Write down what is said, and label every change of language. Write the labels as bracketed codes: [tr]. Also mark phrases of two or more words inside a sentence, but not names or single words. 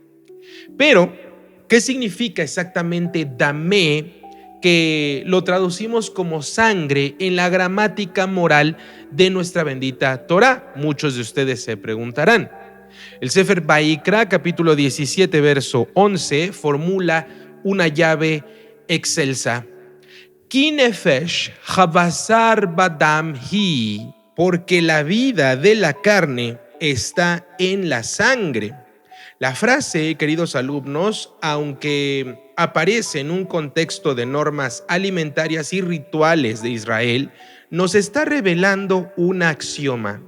[es] Pero, ¿qué significa exactamente damé, que lo traducimos como sangre en la gramática moral de nuestra bendita Torá? Muchos de ustedes se preguntarán. El Sefer Vaikra, capítulo 17, verso 11, formula una llave excelsa. [he] כי נפש הבשר בדם היא, [es] porque la vida de la carne está en la sangre. La frase, queridos alumnos, aunque aparece en un contexto de normas alimentarias y rituales de Israel, nos está revelando un axioma.